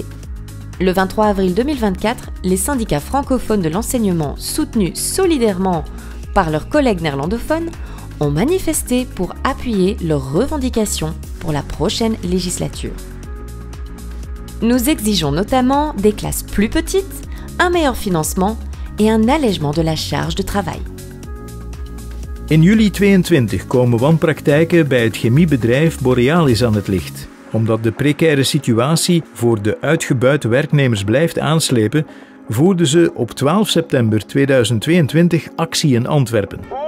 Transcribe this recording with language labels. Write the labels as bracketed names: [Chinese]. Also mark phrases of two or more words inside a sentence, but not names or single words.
[French] Le 23 avril 2024, les syndicats francophones de l'enseignement, soutenus solidairement par leurs collègues néerlandophones, ont manifesté pour appuyer leurs revendications pour la prochaine législature. Nous exigeons notamment des classes plus petites, un meilleur financement et un allègement de la charge de travail. [Dutch] In juli 2022 komen wanpraktijken bij het chemiebedrijf Borealis aan het licht. Omdat de precaire situatie voor de uitgebuite werknemers blijft aanslepen, voerden ze op 12 september 2022 actie in Antwerpen.